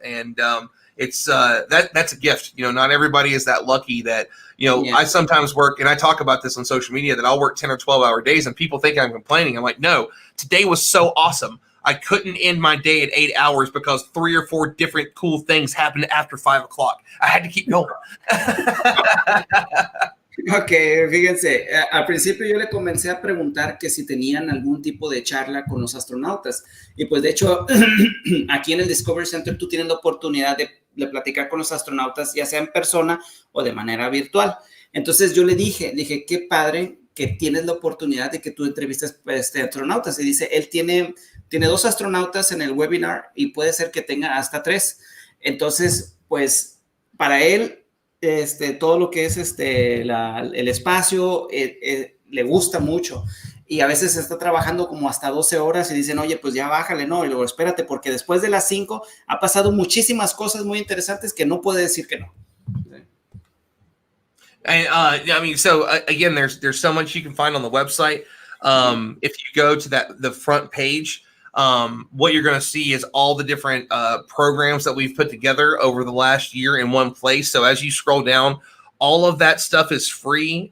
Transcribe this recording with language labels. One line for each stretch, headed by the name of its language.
English: And it's that's a gift. Not everybody is that lucky that Yeah. I sometimes work, and I talk about this on social media, that I'll work 10 or 12-hour days, and people think I'm complaining. I'm like, no, today was so awesome. I couldn't end my day at 8 hours because 3 or 4 different cool things happened after 5 o'clock. I had to keep going.
Spanish: Ok, fíjense, al principio yo le comencé a preguntar que si tenían algún tipo de charla con los astronautas y pues de hecho aquí en el Discovery Center tú tienes la oportunidad de platicar con los astronautas ya sea en persona o de manera virtual. Entonces yo le dije, qué padre que tienes la oportunidad de que tú entrevistes astronautas y dice, él tiene 2 astronautas en el webinar y puede ser que tenga hasta 3. Entonces, pues para él todo lo que es el espacio le gusta mucho y a veces está trabajando como hasta 12 horas y dicen, oye, pues ya bájale, no, y luego espérate, porque después de las 5 ha pasado muchísimas cosas muy interesantes que no puede decir que no.
English: And I mean, so again, there's so much you can find on the website. If you go to the front page, what you're going to see is all the different programs that we've put together over the last year in one place. So as you scroll down, all of that stuff is free.